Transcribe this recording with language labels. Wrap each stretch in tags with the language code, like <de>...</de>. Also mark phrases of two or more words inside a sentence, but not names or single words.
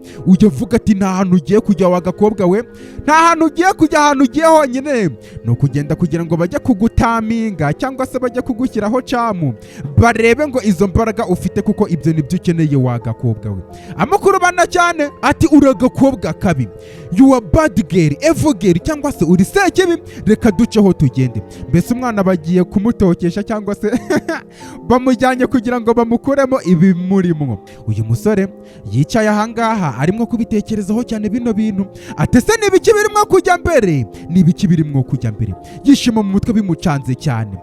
<rw>Ujya avuga ati nta hantu ugiye kujya wa gakobwa we, nta hantu ugiye kujya, ahantu ugiye honyine ni ukugenda kugira ngo bajye kugutaminga cyangwa se bajye kugushyiraho camu, barebe ngo izo mbaraga ufite, kuko ibyo nibyo ukeneye wa gakobwa we. Amukurubana cyane ati uri agakobwa kabi,</rw> <en>you are bad girl, evil girl,</en> <rw>cyangwa se uri sekibi, reka duceho tugende. Mbese umwana bagiye kumutokesha cyangwa se bamujyanye kugira ngo bamukuremo ibimurimo. Uyu musore yicaye ahangaha arimo kubitekerezaho cyane bino bintu. Ati se n'ibiki birimo kujya mbere, yishima mu mutwe bimucanze cyane.</rw>